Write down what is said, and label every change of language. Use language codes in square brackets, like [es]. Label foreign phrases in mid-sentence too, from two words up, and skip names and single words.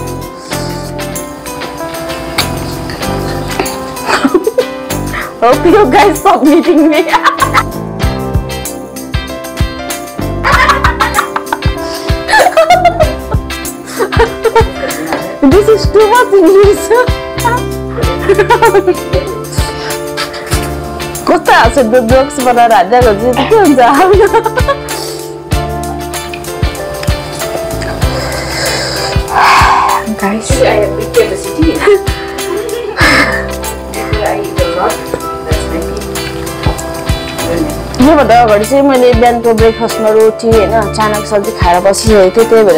[en] Hope you guys stop meeting me. This is too much English. [ne] कस्तो हाँस्यो जोक्स बनाएर हान्दिएको चाहिँ के हुन्छ [en] Guys, I have big capacity. I eat a lot. That's my thing. [ne] योभन्दा अगाडि चाहिँ मैले बिहानको ब्रेकफास्टमा रोटी होइन चानाको सब्जी खाएर बसिसकेको थिएँ त्यही भएर